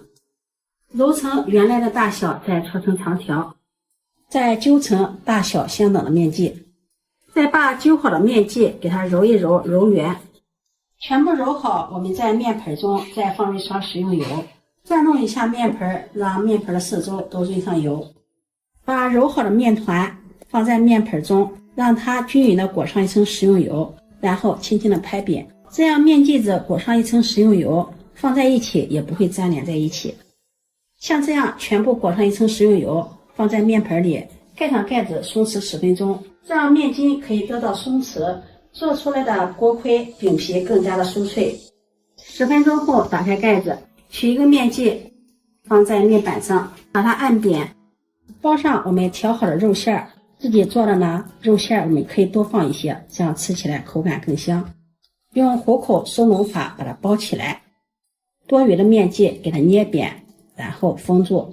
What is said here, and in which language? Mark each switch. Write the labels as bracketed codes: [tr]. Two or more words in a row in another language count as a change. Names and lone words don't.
[zh] 揉成原來的大小，再搓成長條，再揪成大小相等的面劑，再把揪好的面劑給它揉一揉，揉圓。全部揉好，我們在面盆中再放入1勺食用油，轉動一下面盆，讓面盆的四周都潤上油。把揉好的面團放在面盆中，讓它均勻的裹上一層食用油，然後輕輕的拍扁，這樣面劑子裹上一層食用油，放在一起也不會粘連在一起。像這樣全部裹上一層食用油，放在面盆裡，蓋上蓋子鬆弛10分鐘，這樣面筋可以得到鬆弛，做出來的鍋盔餅皮更加的酥脆。10分鐘後打開蓋子，取一個面劑放在面板上，把它按扁，包上我們調好的肉餡。自己做的呢，肉餡我們可以多放一些，這樣吃起來口感更香。用虎口收攏法把它包起來，多餘的面劑給它捏扁，然後封住。